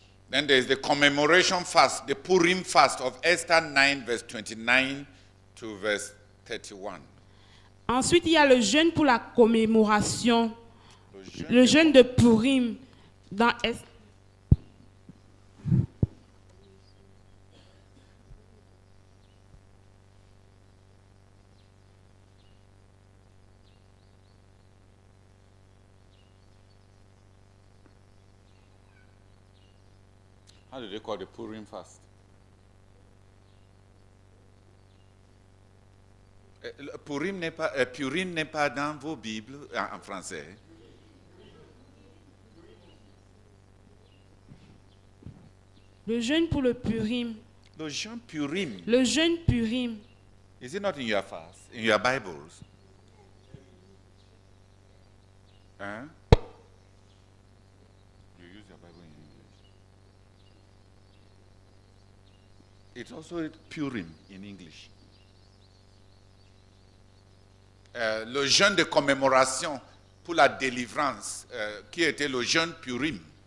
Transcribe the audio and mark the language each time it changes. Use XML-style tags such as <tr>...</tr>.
<en>Then there is the commemoration fast, the Purim fast of Esther 9, verse 29 to verse 31.</en> <fr>Ensuite, il y a le jeûne pour la commémoration, le jeûne de Purim dans Esther.</fr> <en>How do they call the Purim fast?</en> <fr>Purim n'est pas dans vos Bibles en français. Le jeûne pour le Purim. Le jeûne Purim. Le jeûne Purim.</fr> <en>Is it not in your fast, in your Bibles? Hein? You use your Bible in English. It's also Purim in English.</en> <fr>Le jeûne de commémoration pour la délivrance, qui était le jeûne Purim.</fr>